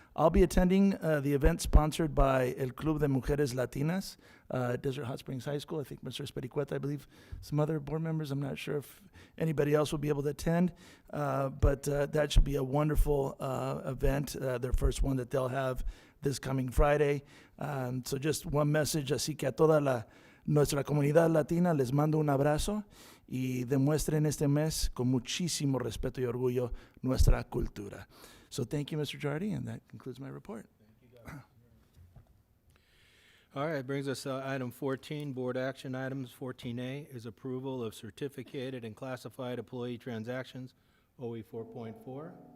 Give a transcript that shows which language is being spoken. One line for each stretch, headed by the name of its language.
English: I'll be attending the event sponsored by El Club de Mujeres Latinas, Desert Hot Springs High School. I think Mr. Espericueta, I believe some other board members. I'm not sure if anybody else will be able to attend, but that should be a wonderful event, their first one that they'll have this coming Friday. So just one message,
Spanish: así que a toda nuestra comunidad latina les mando un abrazo y demuestren este mes con muchísimo respeto y orgullo nuestra cultura.
English: So thank you, Mr. Jardy, and that concludes my report. All right, brings us to item 14, board action items. 14A is approval of certificated and classified employee transactions, OE 4.4.